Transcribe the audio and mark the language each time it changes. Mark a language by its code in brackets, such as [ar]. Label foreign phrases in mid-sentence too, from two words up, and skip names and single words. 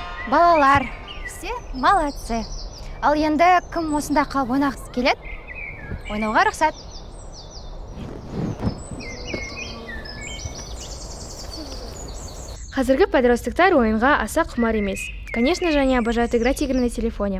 [ru] Балалар, все молодцы. [kk] Ал енді кім осында қалып ойнағысы келеді? Ойнауға рұқсат. Қазіргі подростықтар ойынға аса құмар емес. [ru] Конечно же, они обожают играть игры на телефоне.